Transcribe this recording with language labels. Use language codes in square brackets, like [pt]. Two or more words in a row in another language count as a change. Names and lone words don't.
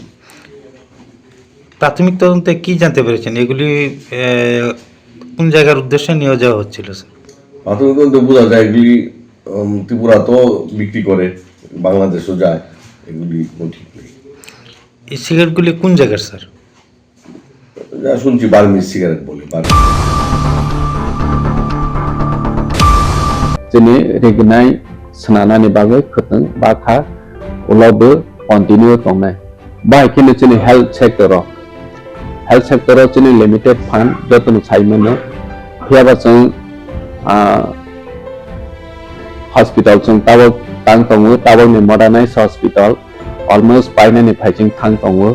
[bn] প্রাথমিক তদন্তে কি জানতে পেরেছেন, এগুলি কোন জায়গার উদ্দেশ্যে নিয়ে যাওয়া হচ্ছিল স্যার? প্রাথমিক তদন্তে বোঝা যায় এগুলি ত্রিপুরা তো বিক্রি করে, বাংলাদেশও যায়, এগুলি ঠিক নেই। এই সিগারেটগুলি কোন জায়গার স্যার? যা শুনছি বার্মিজ সিগারেট বলে। [brx] जोंनि रेगनाय स्नानानि बागै खोथों बाखा उलावबो कन्टिन्यू दंनाय बाहायखिनो जोंनि हेल्थ सेक्टराव जोंनि [en] limited fund [brx] जतन साइमोनो फैयाबा जों हस्पिटाल जों टावर तां दङो, टावरनि [en] modernize hospital almost [brx] बायनायनि फाइजिं थां दङो।